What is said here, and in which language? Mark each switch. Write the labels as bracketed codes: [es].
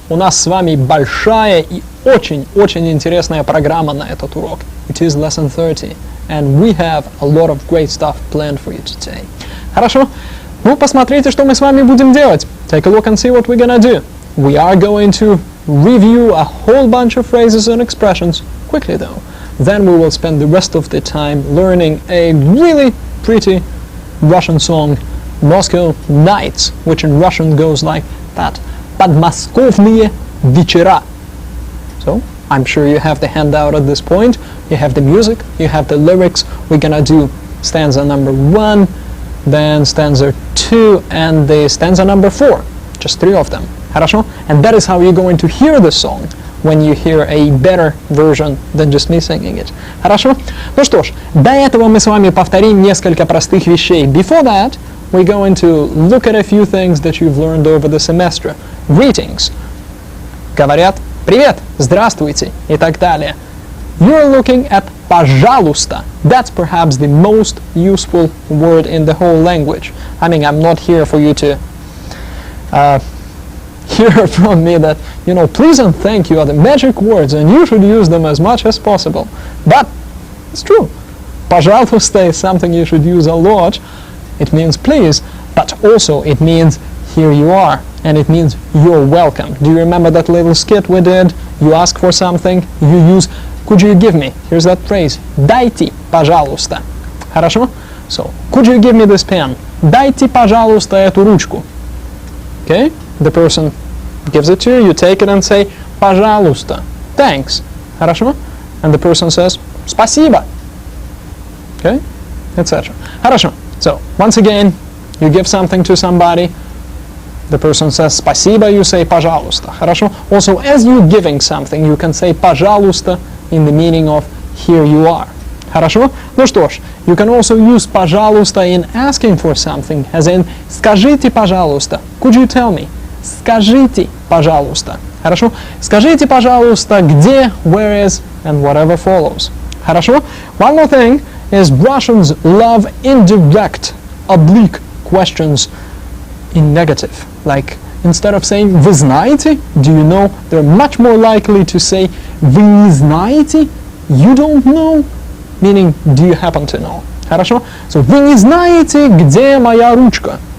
[ru] У нас с вами большая и очень интересная программа на этот урок. [en] It is lesson 30. And we have a lot of great stuff planned for you today. [ru] Хорошо? Ну, посмотрите, что мы с вами будем делать. [en] Take a look and see what we're gonna do. We are going to review a whole bunch of phrases and expressions, quickly though. Then we will spend the rest of the time learning a really pretty Russian song, Moscow Nights, which in Russian goes like that. [ru] Подмосковные вечера. [en] So, I'm sure you have the handout at this point. You have the music, you have the lyrics. We're gonna do stanza number 1, then stanza 2, and the stanza number 4. Just 3 of them. [ru] Хорошо? [en] And that is how you're going to hear the song when you hear a better version than just me singing it. [ru] Хорошо? Ну что ж, до этого мы с вами повторим несколько простых вещей. [en] Before that, we're going to look at a few things that you've learned over the semester. Greetings. [ru] Говорят «Привет», «Здравствуйте» и так далее. [en] You're looking at «пожалуйста». That's perhaps the most useful word in the whole language. I mean, I'm not here for you to hear from me that, you know, please and thank you are the magic words and you should use them as much as possible. But it's true. Пожалуйста is something you should use a lot. It means please, but also it means here you are, and it means you're welcome. Do you remember that little skit we did? You ask for something, you use could you give me? Here's that phrase. [ru] Дайте, пожалуйста. Хорошо? [en] So, could you give me this pen? [ru] Дайте, пожалуйста, эту ручку. [en] Okay? The person gives it to you, you take it and say пожалуйста. Thanks. [ru] Хорошо? [en] And the person says спасибо. Okay? Etc. [ru] Хорошо. [en] So, once again, you give something to somebody, the person says спасибо, you say пожалуйста. [ru] Хорошо? [en] Also, as you're giving something, you can say пожалуйста in the meaning of here you are. [ru] Хорошо? Ну что ж, [en] you can also use пожалуйста in asking for something, as in [ru] скажите пожалуйста. [en] Could you tell me? [ru] Скажите пожалуйста. Хорошо? Скажите пожалуйста где, [en] where is, and whatever follows. [ru] Хорошо? [en] One more thing is Russians love indirect, oblique questions in negative. Like, instead of saying [ru] «Вы знаете», [en] do you know, they're much more likely to say [ru] «Вы не знаете», [en] you don't know, meaning do you happen to know. [ru] Хорошо? So, «Вы не знаете, где моя ручка».